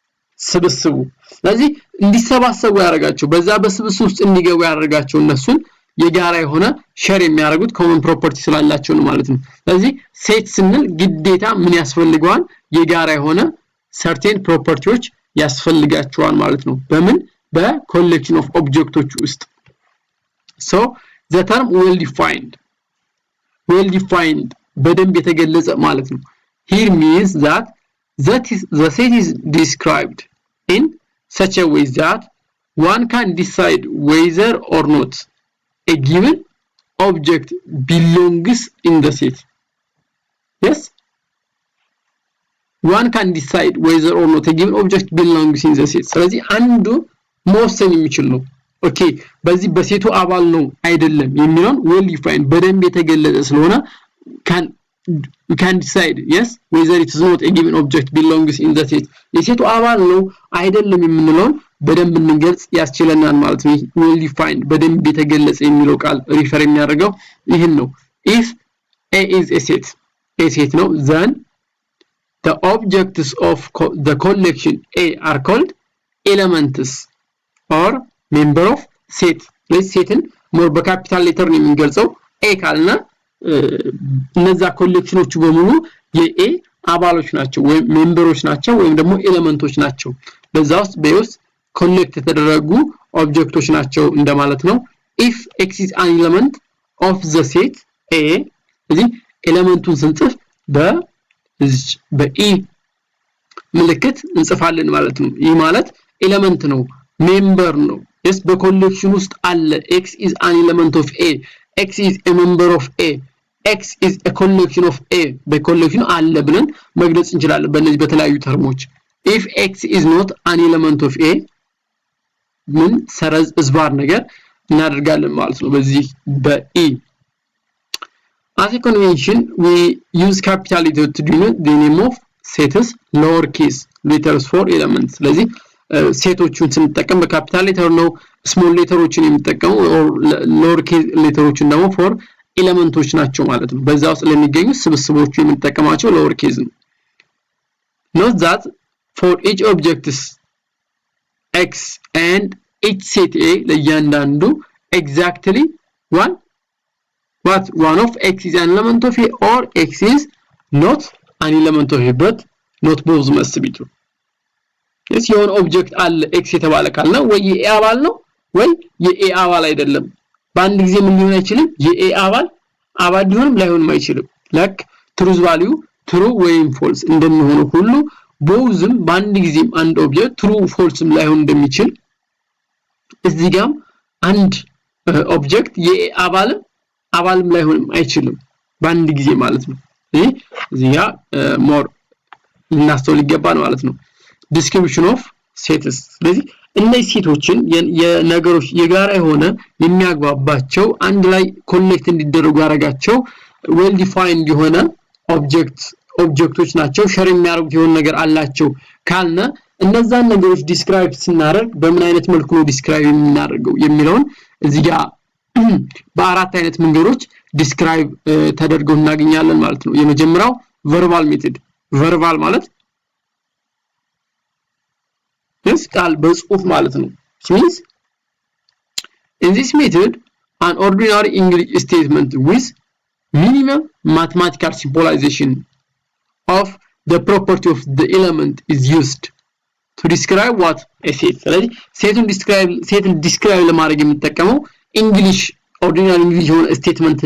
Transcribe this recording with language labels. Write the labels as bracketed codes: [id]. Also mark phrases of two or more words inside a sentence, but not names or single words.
[am] ስብስቡ ስለዚህ እንዲሰባሰቡ ያደርጋቸው በዛ በስብስብ ውስጥ እንዲገቡ ያደርጋቸው እነሱን የጋራ የሆነ ሼር የሚያደርጉት [en] common property [am] ስላላቸው ነው ማለት ነው ስለዚህ ሴት ስንል ግዴታ ምን ያስፈልጋል የጋራ የሆነ [en] certain properties [am] ያስፈልጋቸዋል ማለት ነው በምን [en] collection of objects [am] ውስጥ [en] so the term well defined [am] በደንብ የተገለጸ ማለት ነው [en] here means that the set is described in such a way that one can decide whether or not a given object belongs in the set yes one can decide whether or not a given object belongs in the set [am] ስለዚህ አንዱ መወሰን የሚችል ነው ኦኬ በዚህ በሴቱ አባል ነው አይደለም የሚለው [en] well defined [am] በደንብ የተገለጸ ስለሆነ [en] we can decide yes whether it is not a given object belongs in the set [am] የሴቱ አባል ነው አይደለም የምንለው በደንብ እንገልጽ ያስችለናል ማለት ነው [en] well [am] defined በደንብ የተገለጸ የሚለው ቃል ሪፈር የሚያደርገው ይሄን ነው [en] if a is a set [am] ነው [en] then the objects of the collection A are called elements or member of set let's [am] setን more [en] capital letter [am] ነው የምንገልጸው A ካልና እነዛ ኮሌክሽኖቹ በሙሉ የኤ አባሎች ናቸው ወይም ሜምበሮች ናቸው ወይም ደግሞ ኤሌመንቶች ናቸው በዛ ውስጥ በውስጥ ኮኔክት የተደረጉ ኦብጀክቶች ናቸው እንደማለት ነው [en] if x is an element of the set A [am] እዚህ ኤሌመንቱን ስንጽፍ በኢ ምልክት እንጽፋለን ማለት ነው ይህ ማለት ኤሌመንት ነው ሜምበር ነው yes በኮሌክሽን ውስጥ አለ [en] x is an element of A x is a member of A x is a collection of A [am] በኮሌክሽኑ አለ ብለን መግለጽ እንችላለን በእነዚህ በተለያዩ ተርሞች [en] if x is not an element of A [am] ምን ሰረዝ ዝባር ነገር እናደርጋለን ማለት ነው በዚህ በኢ [en] as a convention we use capital letter to denote the name of sets lower case letters for elements [am] ስለዚህ ሴቶቹን ስንጠቀም [en] capital letter [am] ነው [en] small letters [am] የሚጠቀሙ [en] or lower case letters [am] ደግሞ for ኤሌመንቶች ናቸው ማለት ነው በዛው ውስጥ ለሚገኙ ስብስቦቹ የምንጠቀማቸው [en] lower case [am] ነው [en] note that for each objects x and each set A ለእያንዳንዱ exactly one of x is an element of A or x is not an element of A but not both must be true yes [am] የሆነ ኦብጀክት አለ x የተባለ ካልና ወይ የኤ አባል ነው ወይ የኤ አባል አይደለም በአንድ ጊዜ ምን ሊሆን አይችልም የኤ አባል ሊሆንም ላይሆንም አይችልም [en] like truth value true [am] ወይም false እንደሚሆነው ሁሉ bothም በአንድ ጊዜም አንድ ኦብጀክት true falseም ላይሆን እንደሚችል እዚህ ጋር አንድ ኦብጀክት የኤ አባልም ላይሆንም አይችልም በአንድ ጊዜ ማለት ነው እዚህ ጋር more እናስተውል ይገባል ማለት ነው description of sets ስለዚህ እነዚህ ሴቶችን የነገሮች የጋራ የሆነ የሚያግባባቸው አንድ ላይ ኮኔክት እንዲደረጉ ያረጋቸው [en] well defined [am] የሆነ ኦብጀክቶች ናቸው ሼር የሚያደርጉት የሆነ ነገር አላቸው ካልነ እነዛን ነገሮች ዲስክራይብ ስናደርግ በምን አይነት መልኩ ነው ዲስክራይብ የምናደርገው የሚለውን እዚህ ጋር በአራት አይነት መንገዶች ዲስክራይብ ተደርገው እናገኛለን ማለት ነው የመጀመሪያው [en] verbal method [am] ቨርባል ማለት ቃል በጽሁፍ ማለት ነው [en] means in this method an ordinary English statement with minimum mathematical symbolization of the property of the element is used to describe what a set [am] ስለዚህ ሴትን ዲስክራይብ ለማድረግ የምንጠቀመው እንግሊሽ ኦርዲናሪ እንግሊሽ የሆነ ስቴትመንት